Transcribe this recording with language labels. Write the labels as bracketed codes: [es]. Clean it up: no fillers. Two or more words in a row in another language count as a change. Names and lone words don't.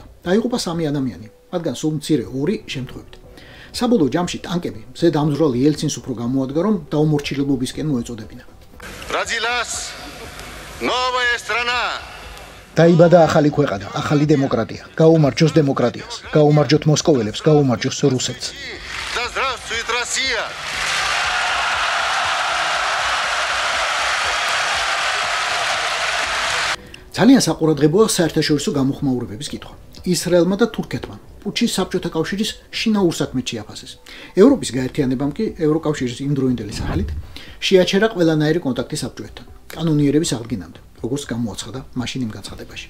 [ka] დაიღუპა 3 ადამიანი, მათგან სულ მცირე 2 შემთხვევით. საბოლოო ჯამში ტანკები მზედ ამძვრალ იელცინს უფრო გამოადგა რომ დაუმორჩილებობისკენ მოეწოდებინა. [ru] Родилась новая страна. [ka] დაიბადა ახალი ქვეყანა, ახალი დემოკრატია. გაუმარჯოს დემოკრატიას, გაუმარჯოთ მოსკოველებს, გაუმარჯოს რუსეთს. [ru] Да здравствует Россия. [ka] ძალიან საყურადღებოა საერთაშორისო გამოხმაურებების კითხვა. ისრაელმა და თურქეთმა პუჩის საბჭოთა კავშირის შინაურ საქმეში აფასეს. ევროპის გაერთიანებამ კი ევროკავშირის იმდროინდელი სახელით შეაჩერა ყველანაირი კონტაქტი საბჭოეთთან, კანონიერების აღდგენამდე, როგორც გამოაცხადა მაშინ იმ განცხადებაში.